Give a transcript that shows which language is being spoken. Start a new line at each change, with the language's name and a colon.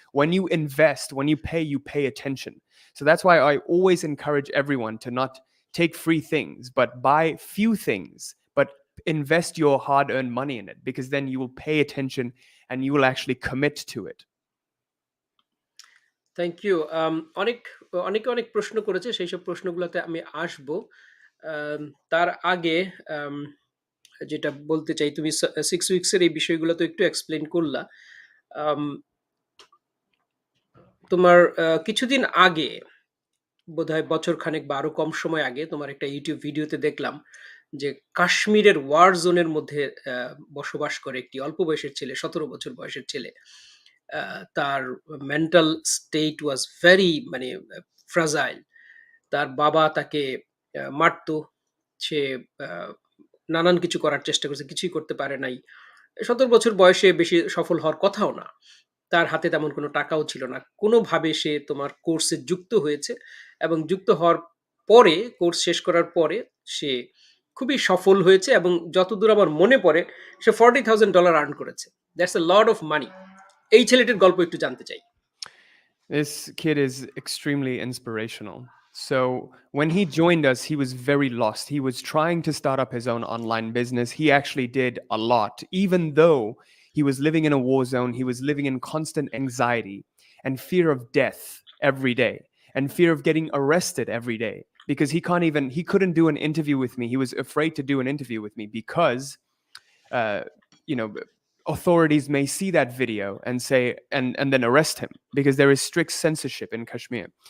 English: When you invest, when you pay attention. So that's why I always encourage everyone to not take free things, but buy few things, but invest your hard-earned money in it, because then you will pay attention and you will actually commit to it. Thank you.
Bangla: অনেকে অনেক প্রশ্ন করেছে, সেইসব প্রশ্নগুলোতে আমি আসবো। আম তার আগে আম যেটা বলতে চাই, তুমি 6 উইকস এর এই বিষয়গুলো তো একটু এক্সপ্লেইন করলা। আম তোমার কিছুদিন আগে, বোধহয় বছরখানেক বা আরো কম সময় আগে, তোমার একটা ইউটিউব ভিডিওতে দেখলাম যে কাশ্মীরের ওয়ার জোনের মধ্যে বসবাস করে একটি অল্প বয়সের ছেলে, ১৭ বছর বয়সের ছেলে।
English: তার mental state was very, মানে fragile.
Bangla: তার বাবা তাকে মারতো। সে আ নানান কিছু করার চেষ্টা করেছে, কিছুই করতে পারে নাই। ১৭ বছর বয়সে বেশি সফল হওয়ার কথাও না। তার হাতে তেমন কোনো টাকাও ছিল না। কোনোভাবে সে তোমার কোর্সে যুক্ত হয়েছে এবং যুক্ত হওয়ার পরে কোর্স শেষ করার পরে সে খুবই সফল হয়েছে এবং যতদূর আমার মনে পড়ে সে $40,000 আর্ন করেছে।
English: That's a lot of money.
Bangla: এই ছেলেটির গল্প একটু জানতে চাই।
English: This kid is extremely inspirational. So, when he joined us, he was very lost. He was trying to start up his own online business. He actually did a lot, even though he was living in a war zone. He was living in constant anxiety and fear of death every day and fear of getting arrested every day because he couldn't do an interview with me. He was afraid to do an interview with me because uh, you know authorities may see that video and say and then arrest him because there is strict censorship in Kashmir.